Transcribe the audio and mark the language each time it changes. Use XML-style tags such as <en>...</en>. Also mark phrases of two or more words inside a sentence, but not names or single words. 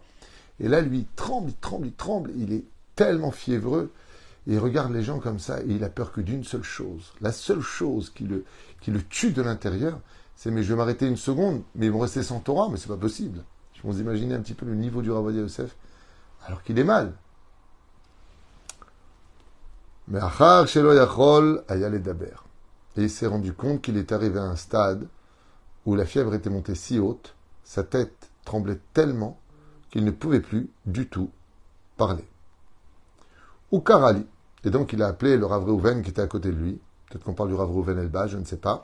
<fr>Et là, lui, il tremble, il est tellement fiévreux, et il regarde les gens comme ça, et il a peur que d'une seule chose. La seule chose qui le tue de l'intérieur, c'est mais je vais m'arrêter une seconde, mais ils vont rester sans Torah, mais c'est pas possible. Je vous imaginer un petit peu le niveau du Rav Ovadia Yosef, alors qu'il est mal.</fr> <he>Mais אחר שלא יכול היה לדבר.</he> <fr>Et il s'est rendu compte qu'il est arrivé à un stade où la fièvre était montée si haute, sa tête tremblait tellement qu'il ne pouvait plus du tout parler.</fr> <he>וקרא לי.</he> <fr>Et donc il a appelé le Rav Reuven qui était à côté de lui. Peut-être qu'on parle du Rav Reuven Elba, je ne sais pas.</fr>